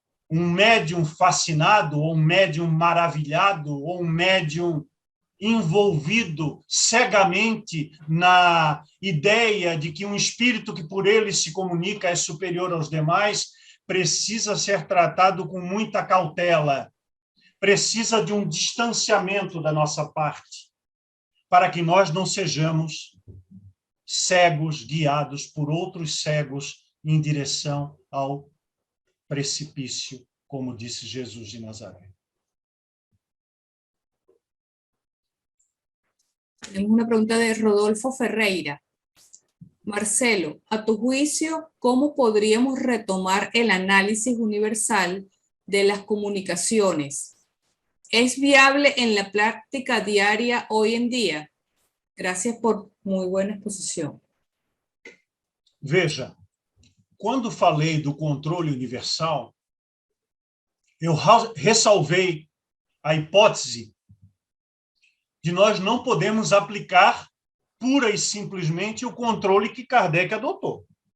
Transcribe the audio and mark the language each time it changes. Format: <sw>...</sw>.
<pt>Um médium fascinado, ou um médium maravilhado, ou um médium envolvido cegamente na ideia de que um espírito que por ele se comunica é superior aos demais, precisa ser tratado com muita cautela, precisa de um distanciamento da nossa parte, para que nós não sejamos cegos, guiados por outros cegos em direção ao precipício, como disse Jesus de Nazaré.</pt> <es>Tenemos una pregunta de Rodolfo Ferreira. Marcelo, a tu juicio, ¿cómo podríamos retomar el análisis universal de las comunicaciones? ¿Es viable en la práctica diaria hoy en día? Gracias por muy buena exposición.</es> <pt>Veja, quando falei do controle universal, eu ressalvei a hipótese de nós não podemos aplicar pura e simplesmente o controle que Kardec adotou.</pt>